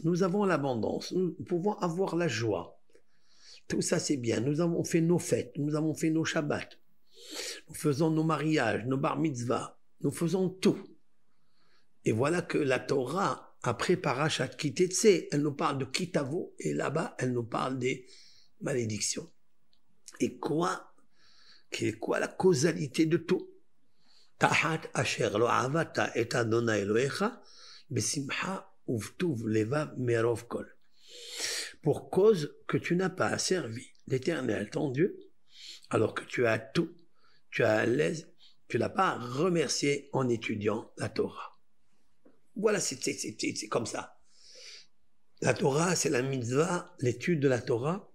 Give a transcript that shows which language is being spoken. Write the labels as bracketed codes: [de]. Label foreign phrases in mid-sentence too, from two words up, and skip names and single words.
[fr] Nous avons l'abondance, nous pouvons avoir la joie. Tout ça c'est bien, nous avons fait nos fêtes, nous avons fait nos shabbats, nous faisons nos mariages, nos bar mitzvahs, nous faisons tout. Et voilà que la Torah, après Parashat Ki Tetsé, elle nous parle de Kitavo, et là-bas, elle nous parle des malédictions. Et quelle est la causalité de tout? [he] תחת אשר לא עבדת את אדוני אלוהיך בשמחה ובטוב לבב מרוב כל. [fr] Pour cause que tu n'as pas servi l'Éternel, ton Dieu, alors que tu as tout, tu as à l'aise, tu l'as pas remercié en étudiant la Torah. Voilà, c'est comme ça. La Torah, c'est la mitzvah, l'étude de la Torah.